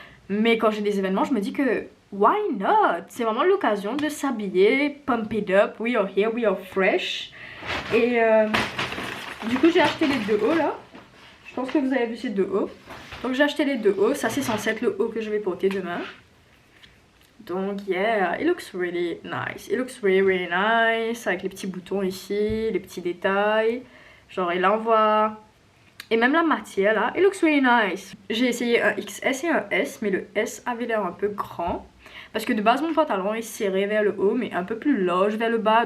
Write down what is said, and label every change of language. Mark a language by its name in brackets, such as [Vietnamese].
[French] Mais quand j'ai des événements, je me dis que, [English] why not? [French] C'est vraiment l'occasion de s'habiller, [English] pump it up. We are here, we are fresh. [French] Et du coup, j'ai acheté les deux hauts là. Je pense que vous avez vu ces deux hauts. Donc j'ai acheté les deux hauts. Ça, c'est censé être le haut que je vais porter demain. [English] Donc yeah, it looks really nice. It looks really really nice [French] avec les petits boutons ici, les petits détails. Genre il envoie. Et même la matière là, [English] it looks really nice. [French] J'ai essayé un XS et un S, mais le S avait l'air un peu grand. Parce que de base mon pantalon est serré vers le haut, mais un peu plus large vers le bas.